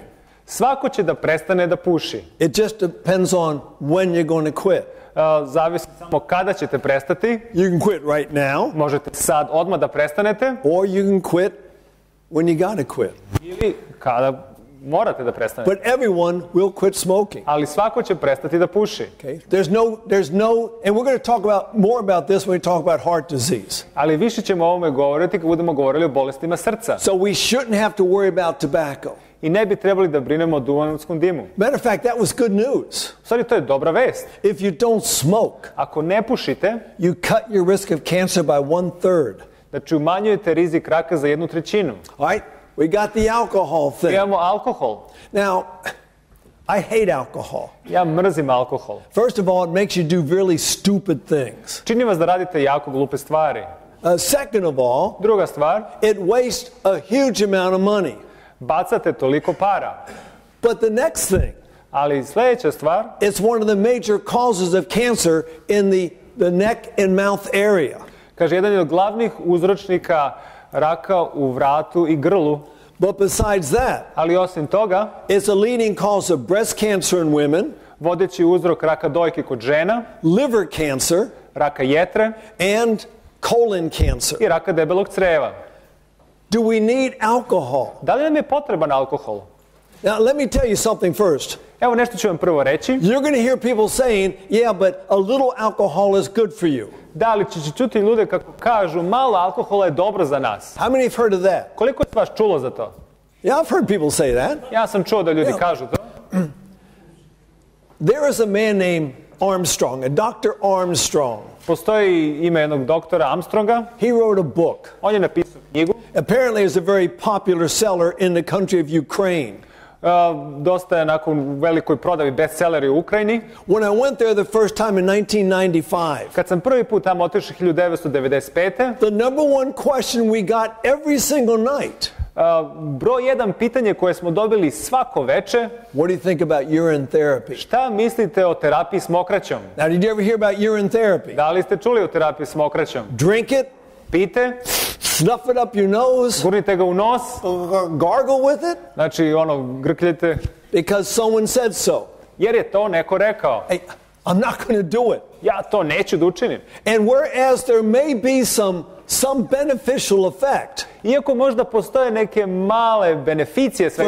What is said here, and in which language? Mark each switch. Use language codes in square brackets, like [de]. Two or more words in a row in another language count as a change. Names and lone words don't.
[sr] Svako će da prestane da puši. [en] It just depends on when you're going to quit. [sr] Zavisi samo kada ćete prestati. [en] You can quit right now. [sr] Možete sad odmah da prestanete. [en] Or you can quit when you gotta quit. [sr] Ili kada morate da prestanete. [en] But everyone will quit smoking. [sr] Ali svako će prestati da puši. [en] Okay? There's no, and we're going to talk more about this when we talk about heart disease. [sr] Ali više ćemo o ovome govoriti kad budemo govorili o bolestima srca. [en] So we shouldn't have to worry about tobacco. [sr] I ne bi trebali da brinemo o duvanskom dimu. [en] Matter of fact, that was good news. [sr] U stvari, to je dobra vest. [en] If you don't smoke, [sr] Ako ne pušite, [en] you cut your risk of cancer by 1/3. [sr] znači umanjujete rizik raka za 1/3. [en] All right? We got the alcohol thing. [sr] Imamo alkohol. [en] Now, I hate alcohol. [sr] Ja mrzim alkohol. [en] First of all, it makes you do really stupid things. [sr] Čini vas da radite jako glupe stvari. [en] Second of all, [sr] Druga stvar, [en] it wastes a huge amount of money. [sr] bacate toliko para. [en] But the next thing, [sr] Ali sljedeća stvar, [en] it's one of the major causes of cancer in the neck and mouth area. [sr] kaže, jedan je od glavnih uzročnika raka u vratu i grlu. [en] But besides that, [sr] Ali osim toga, [en] it's a leading cause of breast cancer in women, [sr] vodeći uzrok raka dojke kod žena, [en] liver cancer, [sr] raka jetre [en] and colon cancer. [sr] i raka debelog creva. [en] Do we need alcohol? [sr] Da li nam je potreban alkohol? [en] Now, let me tell you something first. [sr] Evo nešto ću vam prvo reći. [en] You're going to hear people saying, yeah, but a little alcohol is good for you. [sr] Da li će čuti ljude kako kažu malo alkohola je dobro za nas? [en] How many have heard of that? [sr] Koliko je vas čulo za to? [en] Yeah, I've heard people say that. [sr] Ja sam čuo da ljudi kažu to. [en] There is a man named Armstrong, a Dr. Armstrong. [sr] Postoji ime jednog doktora Armstronga. [en] He wrote a book. [sr] On je napisao knjigu. [en] Apparently it's a very popular seller in the country of Ukraine. [sr] Dosta je nakon velikoj prodavi bestselleri u Ukrajini. [en] When I went there the first time in 1995, [sr] Kad sam prvi put tamo otišao 1995. [en] the number one question we got every single night, [sr] Broj jedan pitanje koje smo dobili svako veče. [en] what do you think about urine therapy? [sr] Šta mislite o terapiji s mokraćom? [en] Now, did you ever hear about urine therapy? [sr] Da li ste čuli o terapiji s mokraćom? [en] Drink it, [sr] Pite, [en] snuff it up your nose, [sr] gurnite ga u nos, [en] gargle with it, [sr] znači grkljite, [en] because someone said so. [sr] jer je to neko rekao. [en] Hey, I'm not going to do it. [sr] Ja to neću da učinim. [en] And whereas there may be some beneficial effect [sr] Iako možda postoje neke male beneficije svega